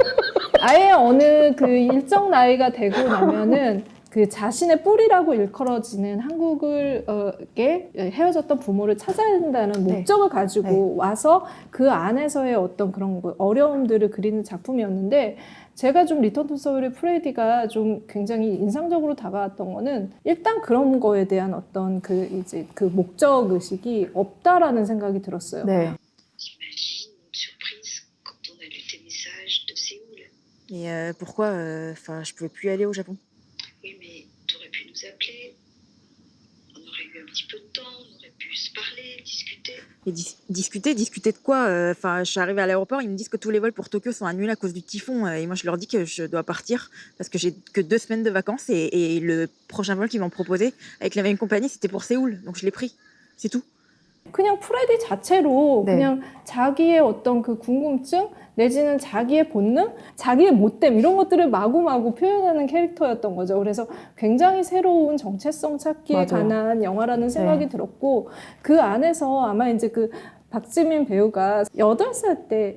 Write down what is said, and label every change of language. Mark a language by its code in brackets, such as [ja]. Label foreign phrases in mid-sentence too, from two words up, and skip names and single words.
[ko] 아예 어느 그 일정 나이가 되고 나면은 그 자신의 뿌리라고 일컬어지는 한국에 헤어졌던 부모를 찾아야 된다는 목적을 가지고 와서 그 안에서의 어떤 그런 어려움들을 그리는 작품이었는데, 제가 좀 리턴 투 서울의 프레디가 좀 굉장히 인상적으로 다가왔던 거는 일단 그런 거에 대한 어떤 그 목적 의식이 없다라는 생각이 들었어요. 네. [fr] J'imagine, tu Et pourquoi je pouvais plus aller au Japon. Oui, mais t'aurais pu nous appeler. On aurait eu un petit peu de temps, on aurait pu se parler, discuter. Et discuter de quoi. Je suis arrivée à l'aéroport, ils me disent que tous les vols pour Tokyo sont annulés à cause du typhon. Et moi, je leur dis que je dois partir parce que j'ai que 2 semaines de vacances. Et le prochain vol qu'ils m'ont proposé avec la même compagnie, c'était pour Séoul. Donc je l'ai pris. C'est tout. [ko] 그냥 프레디 자체로 네. 그냥 자기의 어떤 그 궁금증 내지는 자기의 본능, 자기의 못됨 이런 것들을 마구마구 표현하는 캐릭터였던 거죠. 그래서 굉장히 새로운 정체성 찾기에 맞아요. 관한 영화라는 생각이 네. 들었고 그 안에서 아마 이제 그 박지민 배우가 8살 때